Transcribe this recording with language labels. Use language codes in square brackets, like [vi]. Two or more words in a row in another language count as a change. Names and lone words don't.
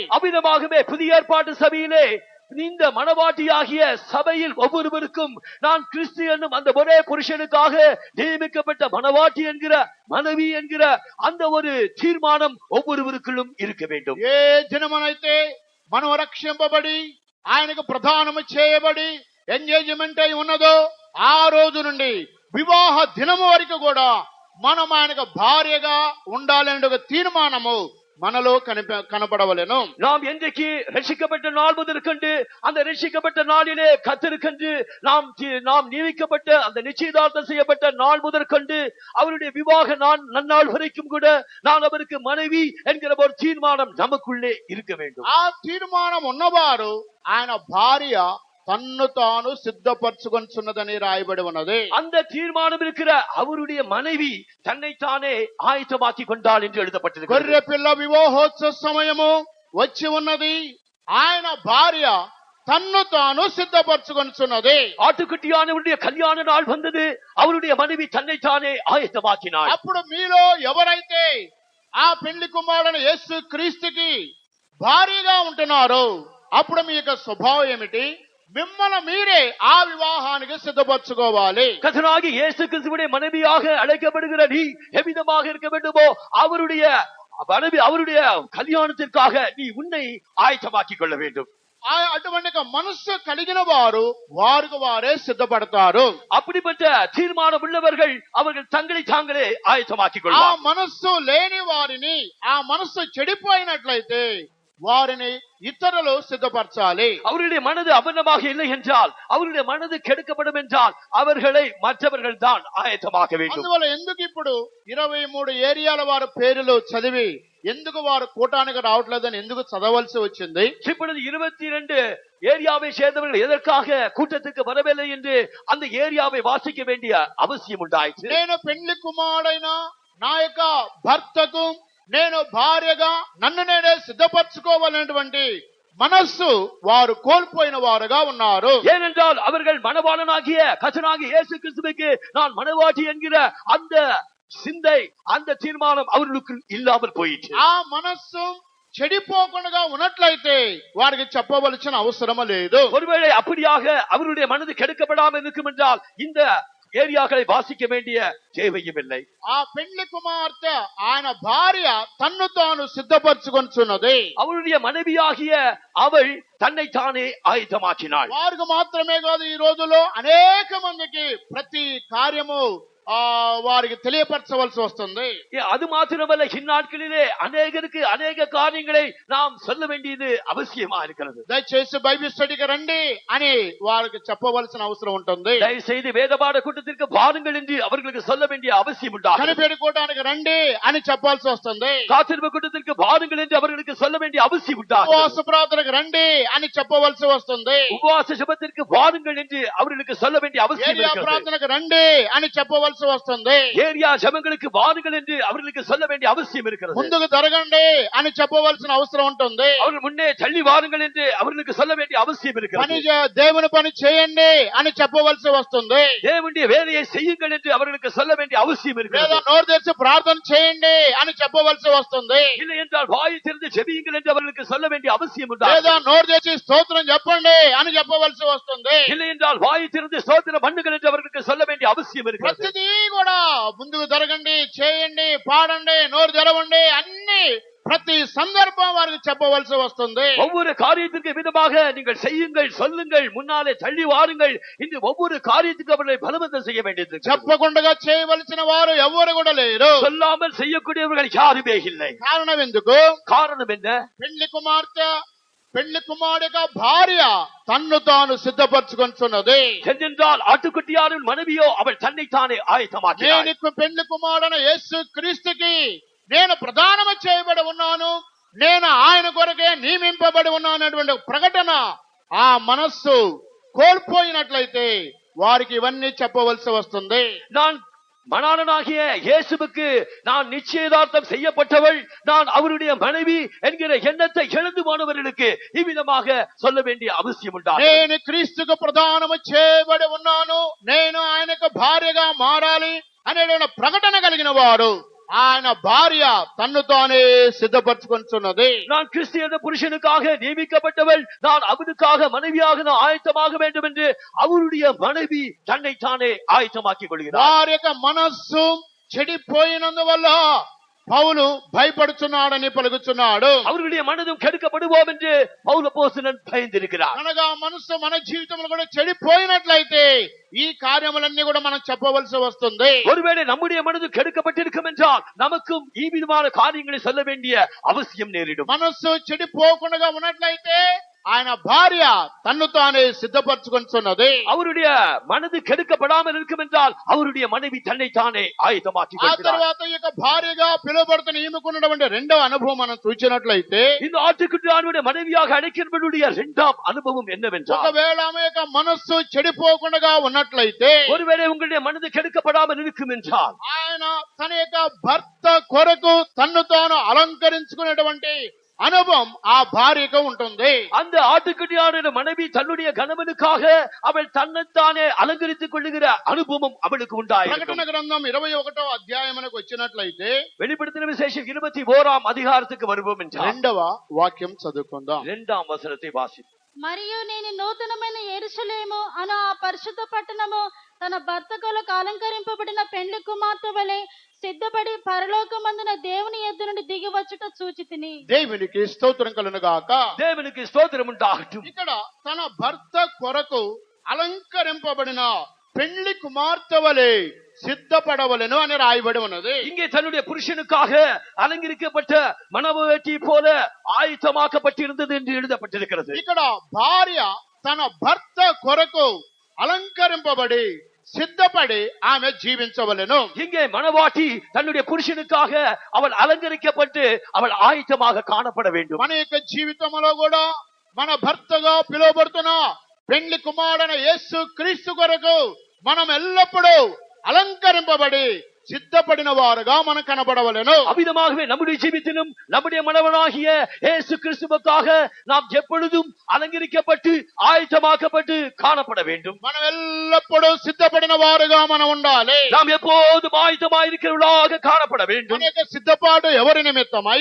[ta] அவ்விதமாகவே புதிய ஏற்பாட்டு சபையிலே இந்த மனவாட்டியாகிய சபையில் ஒவ்வொருவருக்கும் நான் கிறிஸ்து என்னும் அந்த ஒரே புருஷனுக்காக நியமிக்கப்பட்ட மனவாட்டி என்கிற மனைவி என்கிற அந்த ஒரு தீர்மானம் ஒவ்வொருவருக்குள்ளும் இருக்க வேண்டும். [te] ఏ దినమునైతే మనం రక్షింపబడి ఆయనకు ప్రదానము చేయబడి ఎంగేజ్మెంట్ అయి ఉన్నదో ఆ రోజు నుండి వివాహ దినము వరకు కూడా మనం ఆయనకు భార్యగా ఉండాలనే ఒక తీర్మానము మనలో కనపడవలెను. [ta] நாம் என்றைக்கு ரட்சிக்கப்பட்ட நாள் முதற்கொண்டு அந்த ரட்சிக்கப்பட்ட நாளிலே கர்த்தருக்கென்று நாம் நியமிக்கப்பட்ட அந்த நிச்சயதார்த்தம் செய்யப்பட்ட நாள் முதற்கொண்டு அவருடைய விவாக நன்னாள் வரைக்கும் கூட நான் அவருக்கு மனைவி என்கிற ஒரு தீர்மானம் நமக்குள்ளே இருக்க வேண்டும். [te] ఆ తీర్మానం ఉన్నవారు ఆయన భార్య తన్ను తాను సిద్ధపరచుకొనుచున్నదని రాయబడి ఉన్నది. [ta] அந்த தீர்மானம் இருக்கிற அவருடைய மனைவி தன்னைத்தானே ஆயத்தமாக்கி கொண்டாள் என்று எழுதப்பட்டிருக்கிறது. [te] గొర్రె పిల్ల వివాహోత్సవ సమయము వచ్చి ఉన్నది, ఆయన భార్య తన్ను తాను సిద్ధపరచుకొనుచున్నది. [ta] ஆட்டுக்குட்டியானவருடைய கல்யாண நாள் வந்தது, அவருடைய மனைவி தன்னைத்தானே ஆயத்தமாக்கினாள். [te] అప్పుడు మీలో ఎవరైతే ఆ పెళ్లి కుమారుడైన యేసు క్రీస్తుకి భార్యగా ఉంటున్నారో అప్పుడు మీ యొక్క స్వభావం ఏమిటి? మిమ్మల్ని మీరే ఆ వివాహానికి సిద్ధపరచుకోవాలి. [ta] கர்த்தராகிய இயேசு கிறிஸ்துவுடைய மனைவியாக அழைக்கப்படுகிற நீ எவ்விதமாக இருக்க வேண்டுமோ அவருடைய மனைவி, அவருடைய கல்யாணத்திற்காக நீ உன்னை ஆயத்தமாக்கிக் கொள்ள வேண்டும். [te] అటువంటి మనస్సు కలిగిన వారు వారికి వారే సిద్ధపడతారు. [ta] அப்படிப்பட்ட தீர்மானம் உள்ளவர்கள் அவர்கள் தங்களை தாங்களே ஆயத்தமாக்கிக் [te] ఆ [ta] கொள்வார். [te] మనస్సు లేని వారిని, ఆ మనస్సు చెడిపోయినట్లయితే వారిని ఇతరులు సిద్ధపరచాలి. [ta] அவருடைய மனது அபன்னமாக இல்லை என்றால், அவருடைய மனது கெடுக்கப்படும் என்றால் அவர்களை மற்றவர்கள் தான் ஆயத்தமாக்க வேண்டும். [te] అందువల్ల ఎందుకు ఇప్పుడు 23 ఏరియాల వారి పేర్లు చదివి ఎందుకు వారు కూటానికి రావట్లేదని ఎందుకు చదవలసి వచ్చింది? [ta] இப்பொழுது 22 ஏரியாவை சேர்ந்தவர்கள் எதற்காக கூட்டத்துக்கு வரவில்லை என்று அந்த ஏரியாவை வாசிக்க வேண்டிய அவசியம் உண்டாயிற்று. [te] నేను పెళ్లి కుమారుడైన నా యొక్క భర్తకు నేను భార్యగా నన్ను నేనే సిద్ధపరచుకోవాలనేటువంటి మనస్సు వారు కోల్పోయిన వారుగా ఉన్నారు. [ta] ஏனென்றால் அவர்கள் மணவாளனாகிய கர்த்தராகிய இயேசு கிறிஸ்துவுக்கு நான் மணவாட்டி என்கிற அந்த சிந்தை, அந்த தீர்மானம் அவர்களுக்கு இல்லாமல் போயிற்று. [te] ఆ మనస్సు చెడిపోకుండా ఉన్నట్లయితే వారికి చెప్పవలసిన అవసరం లేదు. [ta] ஒருவேளை அப்படியாக அவருடைய மனது கெடுக்கப்படாமல் இருக்கும் என்றால் இந்த ఏరియాகளை వాసిக்க வேண்டிய தேவையும் இல்லை. [te] ఆ పెండ్లి కుమార్తె ఆయన భార్య తన్ను తాను సిద్ధపరచుకొనుచున్నది. [ta] அவருடைய மனைவியாகிய அவள் தன்னை தானே ஆயத்தமாக்கினாள். [te] వారికి మాత్రమే కాదు, ఈ రోజులో అనేక మందికి ప్రతి కార్యము వారికి తెలియపరచవలసి వస్తుంది. [ta] அது மாத்திரமல்ல, இந்நாட்களிலே அநேகருக்கு அநேக காரியங்களை நாம் சொல்ல வேண்டியது அவசியமா இருக்கிறது. [te] దయచేసి [en] Bible studyకి [te] రండి అని వారికి చెప్పవలసిన అవసరం ఉంటుంది. దయచేసి వేదపాఠ [ta] కూటத்திற்கு வாருங்கள் என்று அவர்களுக்கு சொல்ல வேண்டிய அவசியம் உண்டு. [te] కనిపెడి కూటానికి రండి అని చెప్పాల్సి వస్తుంది. [ta] காத்திருப்பு கூட்டத்திற்கு வாருங்கள் என்று அவர்களுக்கு சொல்ல வேண்டிய அவசியம் உண்டு. [te] ఉపవాస ప్రార్థనకు రండి అని చెప్పవలసి వస్తుంది. [ta] உபவாச ஜெபத்திற்கு வாருங்கள் என்று அவர்களுக்கு சொல்ல வேண்டிய அவசியம் [te] ఏరియా [ta] இருக்கிறது. [te] ప్రార్థనకు రండి అని చెప్పవలసి వస్తుంది. [ta] ஏரியா ஜெபங்களுக்கு வாருங்கள் என்று அவர்களுக்கு சொல்ல வேண்டிய அவசியம் இருக்கிறது. [te] ముందుకు జరగండి అని చెప్పవలసిన అవసరం ఉంటుంది. [ta] அவர்கள் முன்னே தள்ளி வாருங்கள் என்று அவர்களுக்கு சொல்ல வேண்டிய அவசியம் இருக்கிறது. [te] దేవుని పని చేయండి అని చెప్పవలసి వస్తుంది. [ta] தேவனுடைய வேலையை செய்யுங்கள் என்று அவர்களுக்கு சொல்ல வேண்டிய அவசியம் இருக்கிறது. [te] లేదా నోరు తెరిచి ప్రార్థన చేయండి అని చెప్పవలసి వస్తుంది. [ta] இல்லை என்றால் வாயை திறந்து ஜெபியுங்கள் என்று அவர்களுக்கு சொல்ல வேண்டிய அவசியம் உண்டு. [te] లేదా నోరు తెరిచి స్తోత్రం చెప్పండి అని చెప్పవలసి వస్తుంది. [ta] இல்லை என்றால் வாயை திறந்து ஸ்தோத்திரம் பண்ணுங்கள் என்று அவர்களுக்கு சொல்ல வேண்டிய அவசியம் இருக்கிறது. [te] ప్రతిదీ కూడా ముందుకు జరగండి, చేయండి, పాడండి, నోరు తెరవండి అన్ని ప్రతి సందర్భం వారికి చెప్పవలసి వస్తుంది. [ta] ஒவ்வொரு காரியத்திற்கு விதமாக நீங்கள் செய்யுங்கள், சொல்லுங்கள், முன்னாலே தள்ளி வாருங்கள் என்று ஒவ்வொரு காரியத்துக்கு அவர்களை பலவந்தம் செய்ய வேண்டியது. [te] చెప్పకుండా చేయవలసిన వారు ఎవరు కూడా లేరు. [ta] சொல்லாமல் செய்யக்கூடியவர்கள் யாருமே இல்லை. [te] కారణం ఎందుకు? [ta] காரணம் என்ன? [te] పెళ్లి కుమారుడిగా భార్య తన్ను తాను సిద్ధపరచుకొనుచున్నది. [ta] என்றால் ஆட்டுக்குட்டியாரின் மனைவியோ அவள் தன்னைத்தானே ஆயத்தமாக்கினாள். [te] నేను పెళ్లి కుమారుడైన యేసు క్రీస్తుకి నేను ప్రధానము చేయబడి ఉన్నాను, నేను ఆయన కొరకే నియమింపబడి ఉన్నాను అనేటువంటి ప్రకటన ఆ మనస్సు కోల్పోయినట్లయితే వారికి ఇవన్నీ చెప్పవలసి వస్తుంది. [ta] நான் மணாளனாகிய இயேசுவுக்கு நான் நிச்சயதார்த்தம் செய்யப்பட்டவள், நான் அவருடைய மனைவி என்கிற எண்ணத்தை இழந்து போனவர்களுக்கு இவ்விதமாக சொல்ல வேண்டிய அவசியம் உண்டாகும். [te] నేను క్రీస్తుకు ప్రధానము చేయబడి ఉన్నాను, నేను ఆయనకు భార్యగా మారాలి అనేటువంటి ప్రకటన కలిగిన వాడు ఆయన భార్య తన్ను తానే సిద్ధపరచుకొనుచున్నది. [ta] நான் கிறிஸ்து என்ற புருஷனுக்காக நியமிக்கப்பட்டவள், நான் அவனுக்காக மனைவியாக நான் ஆயத்தமாக வேண்டும் என்று அவருடைய மனைவி தன்னைத்தானே ஆயத்தமாக்கிக் கொள்கிறார். [te] వారి యొక్క మనస్సు చెడిపోయినందువల్ల పౌలు భయపడుచున్నాడని పలుకుచున్నాడు. [ta] அவருடைய மனதும் கெடுக்கப்படுவோம் என்று பவுல் அப்போஸ்தலன் பயந்திருக்கிறார். [te] అనగా మనస్సు మన జీవితంలో కూడా చెడిపోయినట్లయితే ఈ కార్యములన్నీ కూడా మనం చెప్పవలసి వస్తుంది. [ta] ஒருவேளை நம்முடைய மனது கெடுக்கப்பட்டிருக்கும் என்றால் நமக்கும் [te] ఈ విధమైన [ta] காரியங்களை சொல்ல வேண்டிய அவசியம் நேரிடும். [te] మనస్సు చెడిపోకుండా ఉన్నట్లయితే ఆయన భార్య తన్ను తానే సిద్ధపరచుకొనుచున్నది. [ta] அவருடைய மனது கெடுக்கப்படாமல் இருக்கும் என்றால் அவருடைய மனைவி தன்னைத்தானே ஆயத்தமாக்கிக் [te] ఆ [ta] கொள்கிறார். [te] తర్వాత ఈ యొక్క భార్యగా పిలువబడుతున్న ఈమెకున్నటువంటి రెండవ అనుభవం మనం చూసినట్లయితే, [ta] இந்த ஆட்டுக்குட்டியாருடைய மனைவியாக அழைக்கிறவருடைய இரண்டாம் அனுபవం என்னவென்றால், [te] ఒకవేళ ఆమె యొక్క మనస్సు చెడిపోకుండా ఉన్నట్లయితే, [ta] ஒருவேளை உங்களுடைய மனது கெடுக்கப்படாமல் இருக்கும் என்றால் [te] ఆయన తన యొక్క భర్త కొరకు తన్ను తాను అలంకరించుకునేటువంటి అనుభవం ఆ భార్యకు ఉంటుంది. [ta] அந்த ஆட்டுக்குட்டியாருடைய மனைவி தன்னுடைய கணவனுக்காக அவள் தன்னைத்தானே அலங்கரித்துக் கொள்ளுகிற அனுபவம் அவளுக்கு உண்டாயிருக்கும். [te] ప్రకటన గ్రంథం 21వ అధ్యాయమునకు వచ్చినట్లయితే [ta] வெளிப்படுத்தின விசேஷம் 21ஆம் அதிகாரத்துக்கு வருவோம் என்றால் [te] రెండవ వాక్యం చదువుకుందాం. [ta] 2ஆம் వచనத்தை వాసిద్దాం. [te] మరియు నేను నూతనమైన యెరూషలేము అను ఆ పరిశుద్ధ పట్టణము తన భర్త కొరకు అలంకరింపబడిన పెండ్లి కుమార్తె వలె సిద్ధపడి పరలోకమందున దేవుని యొద్ద నుండి దిగి వచ్చుట చూచితిని. దేవునికి స్తోత్రం కలుగును గాక. [ta] தேவனுக்கு ஸ்தோத்திரம் உண்டாகட்டும். [te] ఇక్కడ తన భర్త కొరకు అలంకరింపబడిన పెండ్లి కుమార్తె వలె సిద్ధపడవలెను అని రాయబడి ఉన్నది. [ta] இங்கே தன்னுடைய புருஷனுக்காக அலங்கரிக்கப்பட்ட மணவாட்டி போல ஆயத்தமாக்கப்பட்டிருந்தது என்று எழுதப்பட்டிருக்கிறது. [te] ఇక్కడ భార్య తన భర్త కొరకు అలంకరింపబడి సిద్ధపడి ఆమె జీవించవలెను. [ta] இங்கே மணவாட்டி தன்னுடைய புருஷனுக்காக அவள் அலங்கரிக்கப்பட்டு அவள் ஆயத்தமாக காணப்பட வேண்டும். [te] మన యొక్క జీవితంలో కూడా మన భర్తగా పిలువబడుతున్న పెండ్లి కుమారుడైన యేసు క్రీస్తు కొరకు మనం ఎల్లప్పుడూ అలంకరింపబడి సిద్ధపడిన వారుగా మనం కనబడవలెను. [ta] அவ்விதமாகவே நம்முடைய ஜீவித்திலும் நம்முடைய மனவனாகிய இயேசு கிறிஸ்துவுக்காக நாம் எப்பொழுதும் அலங்கரிக்கப்பட்டு ஆயத்தமாக்கப்பட்டு காணப்பட வேண்டும். [te] మనం ఎల్లప్పుడూ సిద్ధపడిన వారుగా మనం ఉండాలి. [ta] நாம் எப்போதும் ஆயத்தமாயிருக்கிறவர்களாக காணப்பட வேண்டும். [te] మన యొక్క సిద్ధపాటు ఎవరి నిమిత్తమై?